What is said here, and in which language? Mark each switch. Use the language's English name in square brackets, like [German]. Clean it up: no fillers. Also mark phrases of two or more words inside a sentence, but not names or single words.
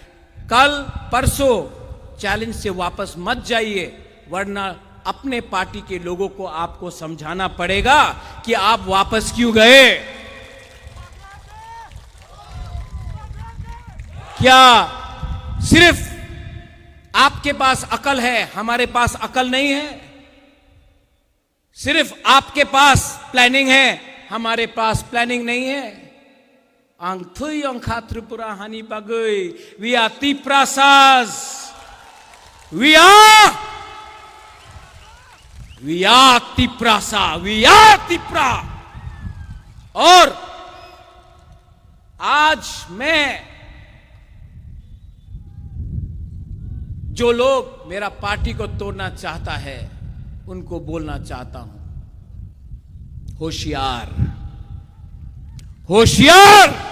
[Hindi] कल परसों चैलेंज से वापस मत जाइए, वरना अपने पार्टी के लोगों को आपको समझाना पड़ेगा कि आप वापस क्यों गए। क्या सिर्फ आपके पास अकल है, हमारे पास अकल नहीं है? सिर्फ आपके पास प्लानिंग है, हमारे पास प्लानिंग नहीं है? [Kok Borok] Ang thui ang Tripura hani bagui. [English] We are Tiprasas. We are Tiprasa. We are Tipra. [Hindi] और आज मैं जो लोग मेरा पार्टी को तोड़ना चाहता है उनको बोलना चाहता हूं, होशियार होशियार।